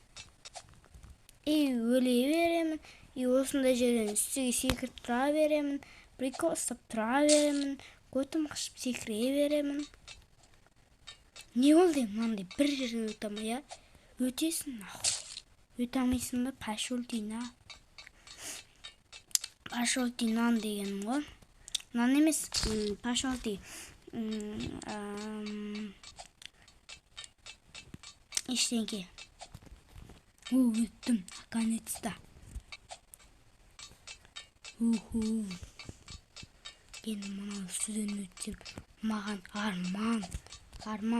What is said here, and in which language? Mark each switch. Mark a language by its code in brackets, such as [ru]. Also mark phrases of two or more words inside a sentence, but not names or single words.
[kk] Өле беремін. Осындай жерден үстіге секіріп тұра беремін. Прикол ұстап тұра беремін. Көтім қышып секіре беремін. Не болды мынандай бір жерден өте алмай, өтесің нахуй. Өте алмайсың ба, [ru] пошел ты на. Пошел ты [kk] нан дегенім ғой. Нан емес, [ru] пошел ты. [kk] Ештеңке. Өттім, наконец-то. Енді мынау үстіден өтсем, маған арман.